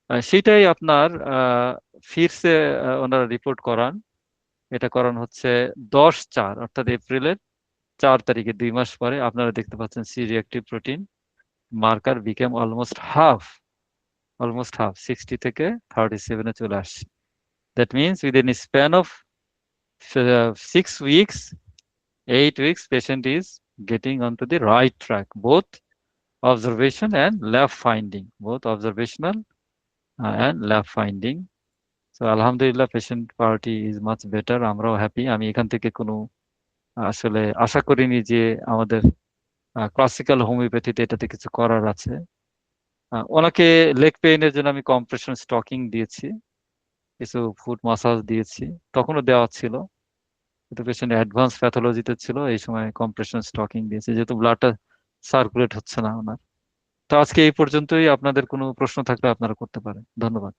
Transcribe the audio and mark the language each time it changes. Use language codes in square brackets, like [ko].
[bn] সেটাই আপনার ফিরসে ওনারা রিপোর্ট করান। এটা করান হচ্ছে 10/4 অর্থাৎ এপ্রিলের 4 তারিখে, 2 মাস পরে। আপনারা দেখতে পাচ্ছেন [en] C reactive protein marker became almost half [bn] 60 থেকে 37-এ চলে আসছে। [en] That means within span of 6 weeks, 8 weeks, patient is getting onto the right track, both observation and lab finding, both observational and lab finding. So আলহামদুলিল্লাহ, patient party is much better. [bn] আমরাও happy. আমি এখান থেকে কোনো আসলে আশা করিনি যে আমাদের ক্লাসিক্যাল হোমিওপ্যাথিতে এটাতে কিছু করার আছে। ওনাকে লেগ পেইনের জন্য আমি কম্প্রেশন স্টকিং দিয়েছি, কিছু ফুট মাসাজ দিয়েছি, তখনও দেওয়া ছিল, কিন্তু পেশেন্ট অ্যাডভান্স প্যাথোলজিতে ছিল, এই সময় কম্প্রেশন স্টকিং দিয়েছি, যেহেতু ব্লাডটা সার্কুলেট হচ্ছে না ওনার। তো আজকে এই পর্যন্তই। আপনাদের কোনো প্রশ্ন থাকলে আপনারা করতে পারেন। ধন্যবাদ।